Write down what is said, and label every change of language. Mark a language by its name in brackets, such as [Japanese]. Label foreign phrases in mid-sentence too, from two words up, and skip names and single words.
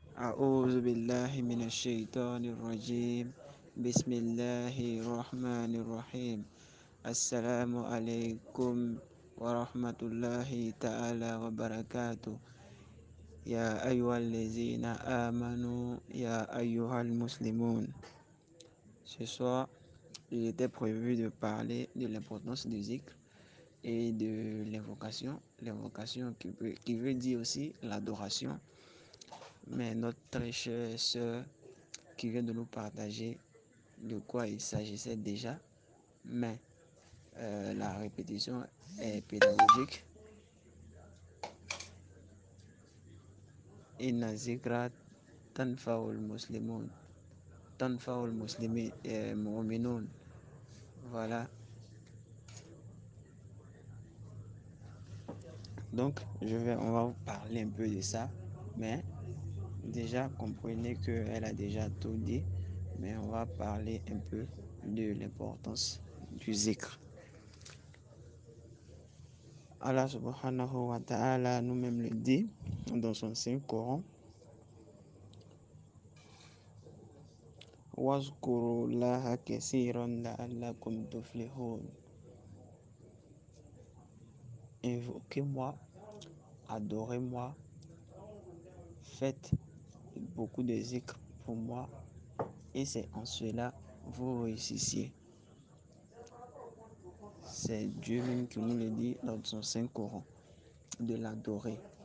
[Arabic] أعوذ بالله من الشيطان الرجيم. بسم الله الرحمن الرحيم. السلام عليكم ورحمة الله تعالى وبركاته. يا أيها الذين آمنوا يا أيها المسلمون. [French] Ce soir, il était prévu de parler de l'importance du zikr et de l'invocation. L'invocation qui veut dire aussi l'adoration. Mais notre très chère sœur qui vient de nous partager de quoi il s'agissait déjà, mais la répétition est pédagogique. [Arabic] إن الذكرى تنفع المسلمون، تنفع المؤمنون. [French] Voilà. Donc, on va vous parler un peu de ça, mais déjà comprenez qu'elle a déjà tout dit, mais on va parler un peu de l'importance du zikr. [Arabic] الله سبحانه وتعالى [French] nous-mêmes le dit dans son Saint-Coran. [Arabic] واذكروا الله كثيرا لعلكم تفلحون. [French] Invoquez-moi, adorez-moi, faites beaucoup de zikr pour moi, et c'est en cela vous réussissiez. C'est Dieu même qui nous le dit dans son Saint-Coran, de l'adorer.